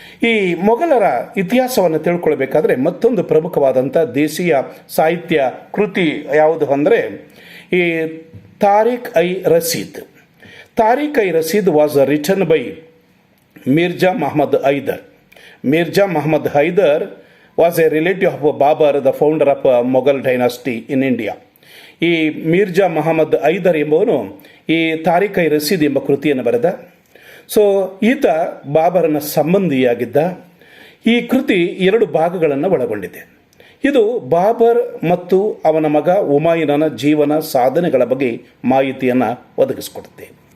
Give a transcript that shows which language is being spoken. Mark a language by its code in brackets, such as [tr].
[kn] ಈ ಮೊಘಲರ ಇತಿಹಾಸವನ್ನು ತಿಳ್ಕೊಳ್ಬೇಕಾದ್ರೆ ಮತ್ತೊಂದು ಪ್ರಮುಖವಾದಂಥ ದೇಶೀಯ ಸಾಹಿತ್ಯ ಕೃತಿ ಯಾವುದು ಅಂದರೆ ಈ ತಾರಿಕ್ ಐ ರಸೀದ್. [en] Tarikh i Rashidi was written by Mirza Muhammad Haidar. Mirza Muhammad Haidar was a relative of Babur, the founder of Mughal dynasty in India. [kn] ಈ ಮಿರ್ಜಾ ಮಹಮ್ಮದ್ ಹೈದರ್ ಎಂಬವನು ಈ ತಾರಿಕ್ ಐ ರಸೀದ್ ಎಂಬ ಕೃತಿಯನ್ನು ಬರೆದ. ಸೊ ಈತ ಬಾಬರನ ಸಂಬಂಧಿಯಾಗಿದ್ದ. ಈ ಕೃತಿ 2 ಭಾಗಗಳನ್ನು ಒಳಗೊಂಡಿದೆ. ಇದು ಬಾಬರ್ ಮತ್ತು ಅವನ ಮಗ ಹುಮಾಯೂನನ ಜೀವನ ಸಾಧನೆಗಳ ಬಗ್ಗೆ ಮಾಹಿತಿಯನ್ನು ಒದಗಿಸಿಕೊಡುತ್ತೆ.